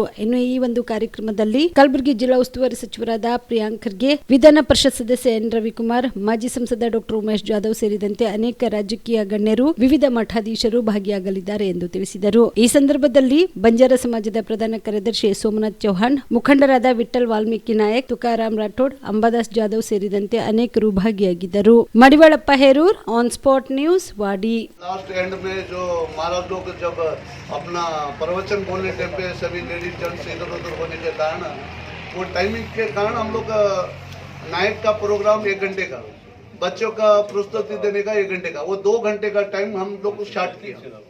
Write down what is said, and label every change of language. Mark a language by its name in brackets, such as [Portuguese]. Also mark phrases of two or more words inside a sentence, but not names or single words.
[Kannada] ಇನ್ನು ಈ ಒಂದು ಕಾರ್ಯಕ್ರಮದಲ್ಲಿ ಕಲಬುರಗಿ ಜಿಲ್ಲಾ ಉಸ್ತುವಾರಿ ಸಚಿವರಾದ ಪ್ರಿಯಾಂಕ್ ಖರ್ಗೆ, ವಿಧಾನ ಪರಿಷತ್ ಸದಸ್ಯ ಎನ್ ರವಿಕುಮಾರ್, ಮಾಜಿ ಸಂಸದ ಡಾಕ್ಟರ್ ಉಮೇಶ್ ಜಾಧವ್ ಸೇರಿದಂತೆ ಅನೇಕ ರಾಜಕೀಯ ಗಣ್ಯರು, ವಿವಿಧ ಮಠಾಧೀಶರು ಭಾಗಿಯಾಗಲಿದ್ದಾರೆ ಎಂದು ತಿಳಿಸಿದರು. ಈ ಸಂದರ್ಭದಲ್ಲಿ ಬಂಜಾರ ಸಮಾಜದ ಪ್ರಧಾನ ಕಾರ್ಯದರ್ಶಿ ಸೋಮನಾಥ್ ಚೌಹಾಣ್, ಮುಖಂಡರಾದ ವಿಠಲ್ ವಾಲ್ಮೀಕಿ ನಾಯಕ್, ತುಕಾರಾಮ್ ರಾಠೋಡ್, ಅಂಬಾದಾಸ್ ಜಾಧವ್ ಸೇರಿದಂತೆ ಅನೇಕರು ಭಾಗಿಯಾಗಿದ್ದರು. ಮಡಿವಾಳಪ್ಪ ಹೇರೂರ್, ಆನ್ ಸ್ಪಾಟ್ ನ್ಯೂಸ್, ವಾಡಿ. [English] last end [Hindi] में जो महाराज लोग जब अपना प्रवचन बोलने टाइम पे सभी [English] ladies gents [Hindi] इधर उधर होने के कारण वो टाइमिंग के कारण हम लोग नाइट का प्रोग्राम 1 घंटे का, बच्चों का प्रस्तुति देने का 1 घंटे का, वो 2 घंटे का टाइम हम लोग स्टार्ट किया.